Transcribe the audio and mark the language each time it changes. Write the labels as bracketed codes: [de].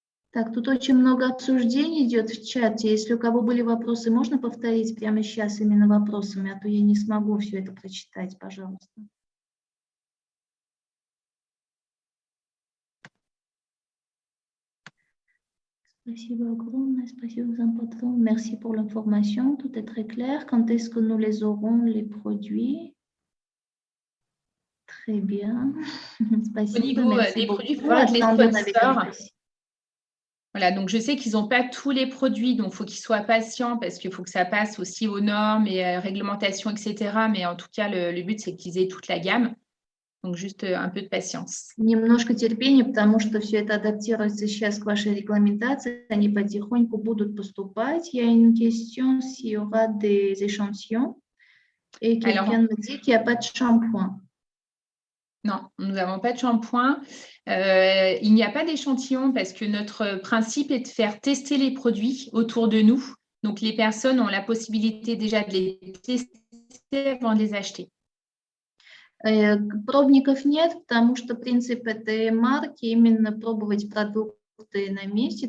[ru] Так, тут очень много обсуждений идет в чате. Если у кого были вопросы, можно повторить прямо сейчас именно вопросами, а то я не смогу все это прочитать, пожалуйста. Спасибо огромное, спасибо за патрон. [fr] Merci pour l'information, tout est très clair. Quand est-ce que nous les aurons, les produits? Très bien. Spasibo, au niveau des produits, il faut voir les sponsors. Voilà, donc je sais qu'ils n'ont pas tous les produits, donc il faut qu'ils soient patients parce qu'il faut que ça passe aussi aux normes et réglementations, etc. Mais en tout cas, le but, c'est qu'ils aient toute la gamme. Donc, juste un peu de patience. [ru] Немножко терпения, потому что все это адаптируется сейчас к вашей регламентации. Они потихоньку будут поступать. [fr] Il y a une question s'il y aura des échantillons. Et quelqu'un me dit qu'il n'y a pas de shampoing. Non, nous n'avons pas de shampoing. Il n'y a pas d'échantillon parce que notre principe est de faire tester les produits autour de nous. Donc, les personnes ont la possibilité déjà de les tester avant de les acheter. [ru] Пробников нет, потому что принцип этой марки именно пробовать продукты на месте.